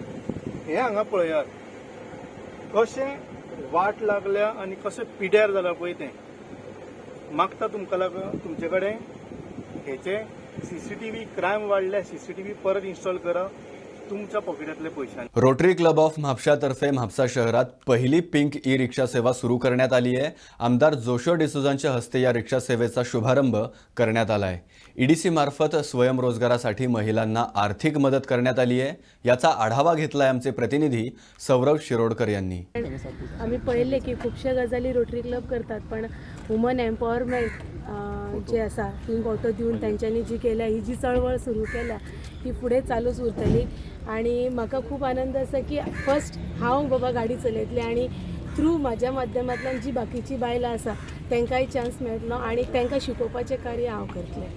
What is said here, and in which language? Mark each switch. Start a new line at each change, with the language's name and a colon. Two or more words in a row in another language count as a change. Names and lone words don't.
Konkani: हे हांगा पळयात कशें वाट लागल्या आनी कशें पिड्यार जाला पळय तें. मागता तुमकां लागून तुमचे कडेन हेचे CCTV क्रायम वाडल्या. CCTV परत इन्स्टॉल करा. तुमच्या पॉकेटातले पैसे.
Marathi: रोटरी क्लब ऑफ म्हापशातर्फे म्हापसा शहरात पहिली पिंक ई रिक्षा सेवा सुरू करण्यात आली आहे. आमदार जोशुआ डिसोजांच्या हस्ते या रिक्षा सेवेचा शुभारंभ करण्यात आला आहे. EDC मार्फत स्वयंरोजगारासाठी महिलांना आर्थिक मदत करण्यात आली आहे. याचा आढावा घेतलाय आमचे प्रतिनिधी सौरव शिरोडकर यांनी.
Konkani: आम्ही पहिले की खूपशा गजाली रोटरी क्लब करतात, पण
English: woman empowerment
Konkani: जे आसा
English: pink auto
Konkani: दिवन तांच्यांनी जी केल्या, ही जी चळवळ सुरू केल्या ती फुडें चालूच उरतली. आणि म्हाका खूप आनंद आसा की फर्स्ट हांव बाबा गाडी चलयतलें आनी थ्रू म्हाज्या माध्यमांतल्यान जी बाकीची बायलां आसा तांकांय चान्स मेळटलो आनी तांकां शिकोवपाचें कार्य हांव करतलें.